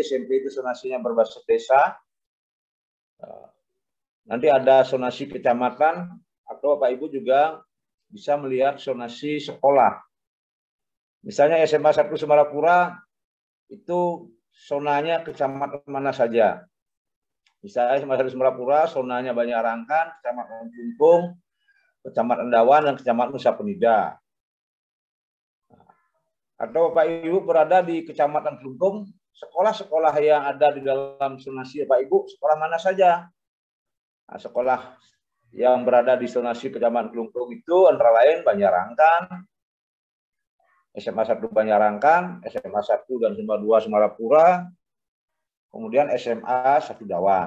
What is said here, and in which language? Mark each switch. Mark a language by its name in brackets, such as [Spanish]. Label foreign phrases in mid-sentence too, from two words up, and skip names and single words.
[Indonesian] SMP itu zonasinya berbasis desa. Nanti ada zonasi kecamatan, atau Bapak Ibu juga bisa melihat zonasi sekolah. Misalnya SMA 1 Semarapura itu zonanya kecamatan mana saja. Misalnya SMA 1 Semarapura zonanya Banjarangkan, Kecamatan Kelungkung, Kecamatan Dawan, dan Kecamatan Nusa Penida. Atau Bapak Ibu berada di Kecamatan Kelungkung, sekolah-sekolah yang ada di dalam zonasi Bapak Ibu, sekolah mana saja? Nah, sekolah yang berada di zonasi Kecamatan Kelungkung itu antara lain Banjarangkan, SMA 1 Banjarangkan, SMA 1 dan SMA 2 Semarapura, kemudian SMA 1 Dawan.